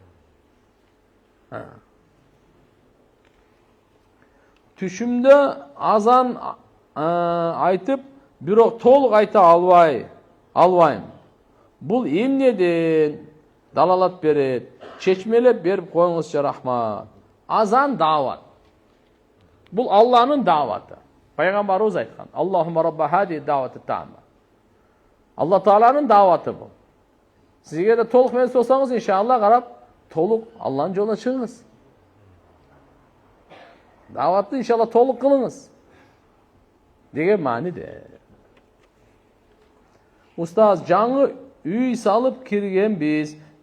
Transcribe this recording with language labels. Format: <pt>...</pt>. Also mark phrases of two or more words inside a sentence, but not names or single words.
<ky>Түшүмдө азан айтып, бирок толук айта албайм. Бул эмнеден далалат берет? Чечмелеп берип коюңузчу, рахмат. Азан дават. Бул Аллахнын даваты. Пайгамбарыбыз айткан.</ky> <ar>اللهم رب هذه الدعوة التامة.</ar> <ky>Алла Тааланын даваты бул. Сизге да толук менен болсоңуз, иншалла карап, толук Аллахнын жолуна чыгыңыз. Даватты иншалла толук кылыңыз. Деген мааниде. Устаз, жаңы үй салып киргенбиз.</ky>